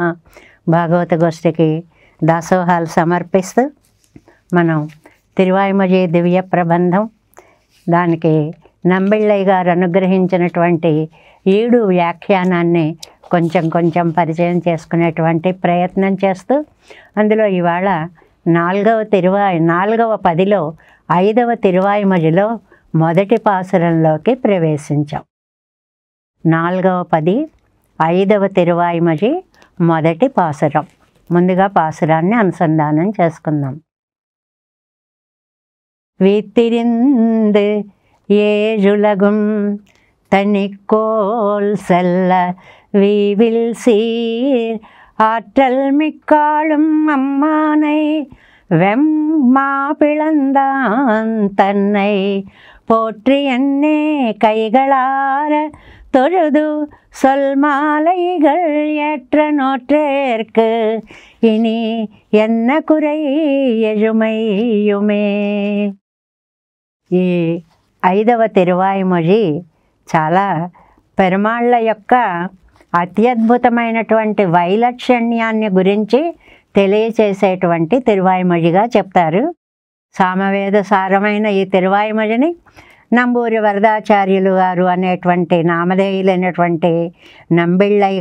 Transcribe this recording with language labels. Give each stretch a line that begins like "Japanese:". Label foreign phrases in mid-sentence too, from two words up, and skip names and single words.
Telugu: భాగవత గోష్ఠికి దాసోహాలు సమర్పిస్తూ మనం తిరువాయిమొഴി దివ్య ప్రబంధం, దానికి నంబిళ్ళయ్య గారు అనుగ్రహించినటువంటి 7 వ్యాఖ్యానాన్ని కొంచెం పరిచయం చేసుకునేటువంటి ప్రయత్నం చేస్తూ, అందులో ఇవాళ 4వ పదిలో 5వ తిరువాయిమొഴിలో మొదటి పాసురంలోకి ప్రవేశించాం. 4వ పది 5వ తిరువాయిమొഴి మొదటి పాసురం. ముందుగా పాసురాన్ని అనుసంధానం చేసుకుందాం.
Tamil: வீத்திரிந்து ஏழுலகும் தனிக்கோல் செல்ல வீவில் சீர் ஆற்றல் மிக்காளும் அம்மானை வெம்மா பிளந்தான் தன்னை போற்றி என்னே கைகளார தொழுது சொல் மாலைகள் ஏற்ற நோற்றேற்கு இனி என்ன குறை எழுமையுமே.
Telugu: ఈ 5వ తిరువాయిమొഴి చాలా పెరుమాళ్ళ యొక్క అత్యద్భుతమైనటువంటి వైలక్షణ్యాన్ని గురించి తెలియచేసేటువంటి తిరువాయిమొഴിగా చెప్తారు. సామవేద సారమైన ఈ తిరువాయిమొഴിని నంబూరి వరదాచార్యులు గారు అనేటువంటి నామధేయులైనటువంటి నంబిళ్ళయ్య